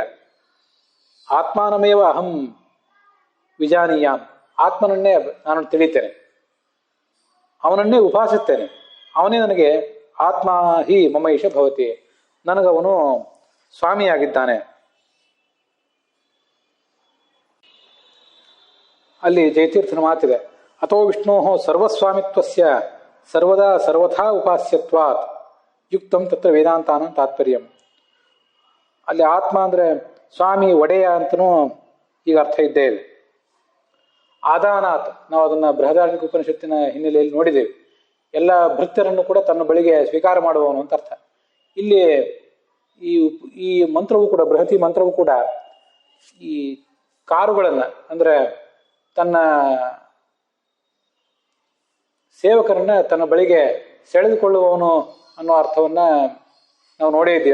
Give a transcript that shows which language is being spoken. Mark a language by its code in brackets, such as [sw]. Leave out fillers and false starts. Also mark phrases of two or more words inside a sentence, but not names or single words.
[sa] ಆತ್ಮಾನಮೇವ ಅಹಂ ವಿಜಾನೀಯಾಮ್, [kn] ಆತ್ಮನನ್ನೇ ನಾನು ತಿಳಿತೇನೆ, ಅವನನ್ನೇ ಉಪಾಸಿಸ್ತೇನೆ. ಅವನೇ ನನಗೆ [sa] ಆತ್ಮ ಹಿ ಮಮೈಷ ಭವತಿ, [kn] ನನಗವನು ಸ್ವಾಮಿಯಾಗಿದ್ದಾನೆ. ಅಲ್ಲಿ ಜಯತೀರ್ಥನ ಮಾತಿದೆ, [sa] ಅಥೋ ವಿಷ್ಣೋ ಸರ್ವಸ್ವಾಮಿತ್ವಸ್ಯ ಸರ್ವದಾ ಸರ್ವಥಾ ಉಪಾಸ್ಯತ್ವಾತ್ ಯುಕ್ತಂ ತತ್ರ ವೇದಾಂತಾನ ತಾತ್ಪರ್ಯಂ. [kn] ಅಲ್ಲಿ ಆತ್ಮ ಅಂದ್ರೆ ಸ್ವಾಮಿ, ಒಡೆಯ ಅಂತನೂ ಈಗ ಅರ್ಥ ಇದ್ದೇ ಇದೆ. ಆದಾನಾತ್, ನಾವು ಅದನ್ನ ಬೃಹದಾರಣ್ಯಕ ಉಪನಿಷತ್ತಿನ ಹಿನ್ನೆಲೆಯಲ್ಲಿ ನೋಡಿದ್ದೇವೆ. ಎಲ್ಲ ಭೃತ್ಯರನ್ನು ಕೂಡ ತನ್ನ ಬಳಿಗೆ ಸ್ವೀಕಾರ ಮಾಡುವವನು ಅಂತ ಅರ್ಥ. ಇಲ್ಲಿ ಈ ಮಂತ್ರವು ಕೂಡ, ಬೃಹತಿ ಮಂತ್ರವು ಕೂಡ ಈ ಕಾರುಗಳನ್ನ ಅಂದ್ರೆ ತನ್ನ ಸೇವಕರನ್ನ ತನ್ನ ಬಳಿಗೆ ಸೆಳೆದುಕೊಳ್ಳುವವನು ಅನ್ನೋ ಅರ್ಥವನ್ನ ನಾವು ನೋಡೇ ಇದ್ದೀವಿ.